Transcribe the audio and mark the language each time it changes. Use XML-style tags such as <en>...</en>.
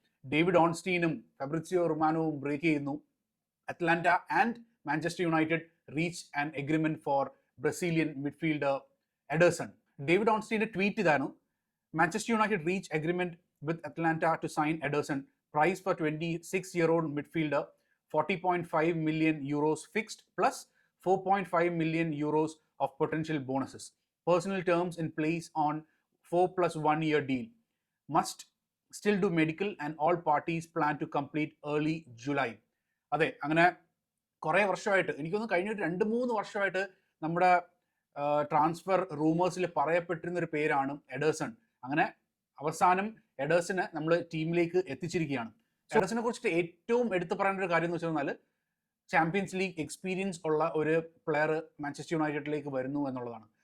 <ml>David ഓൺസ്റ്റീനും Fabrizio റൊമാനോവും break ചെയ്യുന്നു.</ml> <en>Atalanta and Manchester United reach an agreement for Brazilian midfielder Ederson.</en> <ml>David ഓൺസ്റ്റീന്റെ tweet ഇതാണ്:</ml> <en>Manchester United reach agreement with Atalanta to sign Ederson. Price for 26-year-old midfielder, 40.5 million euros fixed plus 4.5 million euros of potential bonuses. Personal terms in place on 4+1 year deal. Must still do medical and all parties plan to complete early July.</en> <ml>അതെ, അങ്ങനെ കുറേ വർഷമായിട്ട്, എനിക്കൊന്ന് കഴിഞ്ഞിട്ട് 2-3 വർഷമായിട്ട് നമ്മുടെ transfer റൂമേഴ്സിൽ പറയപ്പെട്ടിരുന്ന ഒരു പേരാണ് എഡർസൺ. അങ്ങനെ അവസാനം എഡേഴ്സിനെ നമ്മൾ ടീമിലേക്ക് എത്തിച്ചിരിക്കുകയാണ്. എഡേഴ്സിനെ കുറിച്ചിട്ട് ഏറ്റവും എടുത്തു പറയേണ്ട ഒരു കാര്യം എന്ന് വെച്ചാൽ ചാമ്പ്യൻസ് ലീഗ് എക്സ്പീരിയൻസ് ഉള്ള ഒരു പ്ലെയർ മാഞ്ചസ്റ്റർ യുണൈറ്റഡിലേക്ക് വരുന്നു എന്നുള്ളതാണ്.</ml>